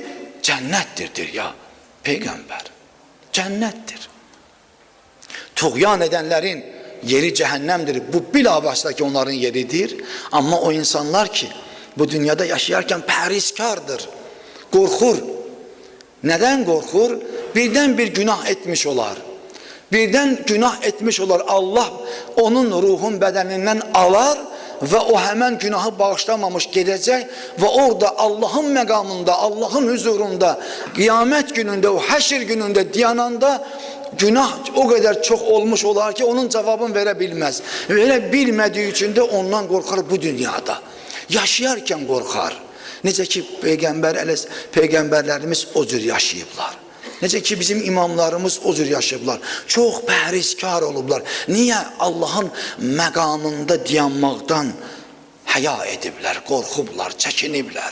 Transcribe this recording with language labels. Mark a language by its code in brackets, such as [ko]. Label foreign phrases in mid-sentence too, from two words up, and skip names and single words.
[az] Cənnətdir ya Peyğəmbər. Cənnətdir. Tuğyan edənlərin yeri cəhənnəmdir. Bu bilavasitə ki onların yeridir. Amma o insanlar ki bu dünyada yaşayarkən pəhrizkardır, qorxur. [tr] Neden korkur? Birden bir günah etmiş olar. Birden günah etmiş olar. Allah onun ruhun bedeninden alar ve o hemen günahı bağışlamamış gidecek ve orada Allah'ın megamında, Allah'ın huzurunda, kıyamet gününde, o haşir gününde dayananda günah o kadar çok olmuş olar ki onun cevabını verebilmez. Verebilmediği için de ondan korkar bu dünyada. Yaşayarken korkar. [az] Necə ki Peyğəmbərlərimiz o cür yaşayıblar. Necə ki bizim imamlarımız o cür yaşayıblar. Çox pəhrizkar olublar. Niyə? Allahın məqamında dayanmaqdan həya ediblər, qorxublar, çəkiniblər.